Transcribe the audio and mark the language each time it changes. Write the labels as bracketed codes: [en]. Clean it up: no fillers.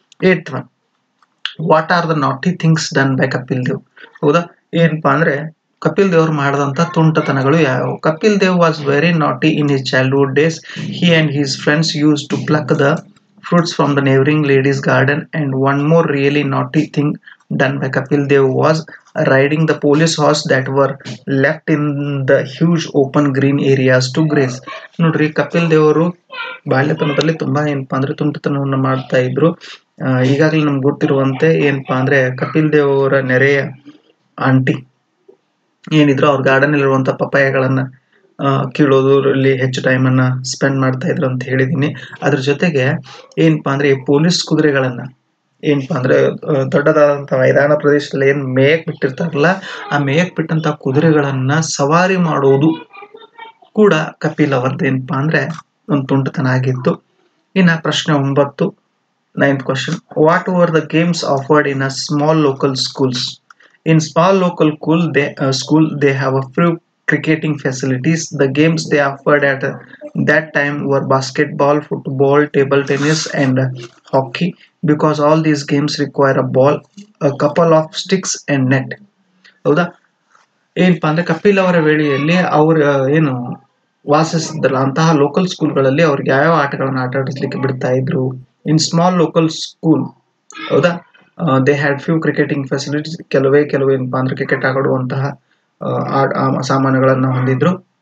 [en] 8th one, what are the naughty things done by Kapil Dev. [kn] ಹೌದಾ, ಏನಪ್ಪಾ ಅಂದ್ರೆ ಕಪಿಲ್ ದೇವ್ ಮಾಡಿದಂತ ತುಂಟತನಗಳು ಯಾವುವು. [en] Kapil Dev was very naughty in his childhood days. He and his friends use to pluck the fruits from the neighboring lady's garden. And one more really naughty thing done by Kapil Dev was riding the police horse that were left in the huge open green areas to graze. [kn] ನೋಡ್ರಿ, ಕಪಿಲ್ ದೇವರು ಬಾಲ್ಯತನದಲ್ಲಿ ತುಂಬಾ ಏನಪ್ಪಾ ಅಂದ್ರೆ ತುಂಟತನವನ್ನು ಮಾಡ್ತಾ ಇದ್ರು. ಈಗಾಗಲೇ ನಮ್ಗೆ ಗೊತ್ತಿರುವಂತೆ ಏನಪ್ಪಾ ಅಂದ್ರೆ ಕಪಿಲ್ ದೇವ್ ಅವರ ನೆರೆಯ ಆಂಟಿ ಏನಿದ್ರು ಅವ್ರ ಗಾರ್ಡನ್ ಇರುವಂತ ಪಪಾಯಗಳನ್ನ ಕೀಳೋದ್ರಲ್ಲಿ ಹೆಚ್ಚು ಟೈಮ್ ಅನ್ನ ಸ್ಪೆಂಡ್ ಮಾಡ್ತಾ ಇದ್ರು ಅಂತ ಹೇಳಿದೀನಿ. ಅದ್ರ ಜೊತೆಗೆ ಏನಪ್ಪಾ ಅಂದ್ರೆ ಈ ಪೊಲೀಸ್ ಕುದುರೆಗಳನ್ನ ಏನಪ್ಪಾ ಅಂದ್ರೆ ದೊಡ್ಡದಾದಂತಹ ಮೈದಾನ ಪ್ರದೇಶದಲ್ಲಿ ಏನ್ ಮೇಯಕ್ ಬಿಟ್ಟಿರ್ತಾರಲ್ಲ, ಆ ಮೇಯಕ್ ಬಿಟ್ಟಂತ ಕುದುರೆಗಳನ್ನ ಸವಾರಿ ಮಾಡೋದು ಕೂಡ ಕಪಿಲ್ ಅವರದ್ದು ಏನಪ್ಪಾ ಅಂದ್ರೆ ಒಂದು ತುಂಟತನ ಆಗಿತ್ತು. ಇನ್ನ ಪ್ರಶ್ನೆ [en] 9, 9th question, what were the games offered in a small local schools? In small local school they have a few cricketing facilities. The games they offered at that time were basketball, football, table tennis and hockey, because all these games require a ball, a couple of sticks and net. [kn] ಹೌದಾ, ಏನಪ್ಪಾ ಅಂದ್ರೆ ಕಪಿಲ್ ಅವರ ವೇಳೆಯಲ್ಲಿ ಅವ್ರ ಏನು ವಾಸಿಸಿದ್ರಲ್ಲ ಅಂತಹ local ಸ್ಕೂಲ್ಗಳಲ್ಲಿ ಅವ್ರಿಗೆ ಯಾವ್ಯಾವ ಆಟಗಳನ್ನ ಆಟ ಆಡಿಸ್ಲಿಕ್ಕೆ ಬಿಡ್ತಾ ಇದ್ರು. [en] in small local school, [kn] ಹೌದಾ, [en] They had few cricketing facilities. [kn] ಕೆಲವೇ ಏನಪ್ಪಾ ಅಂದ್ರೆ ಕ್ರಿಕೆಟ್ ಆಡುವಂತಹ ಸಾಮಾನುಗಳನ್ನ ಹೊಂದಿದ್ರು.